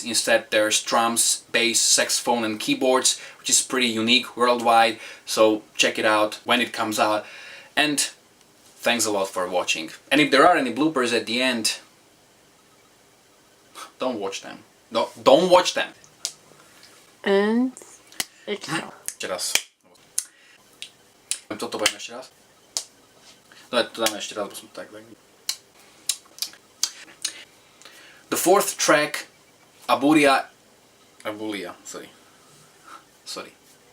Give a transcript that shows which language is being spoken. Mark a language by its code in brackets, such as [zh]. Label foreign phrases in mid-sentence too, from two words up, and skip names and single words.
[en] Instead there's drums, bass, saxophone and keyboards, which is pretty unique worldwide, so check it out when it comes out. And thanks a lot for watching. And if there are any bloopers at the end, don't watch them. Don't watch them. And it's all. [sk] Ešte raz. Toto poviem ešte raz. No, to dáme ešte raz, bo som tak. [en] The fourth track, Abulia, sorry.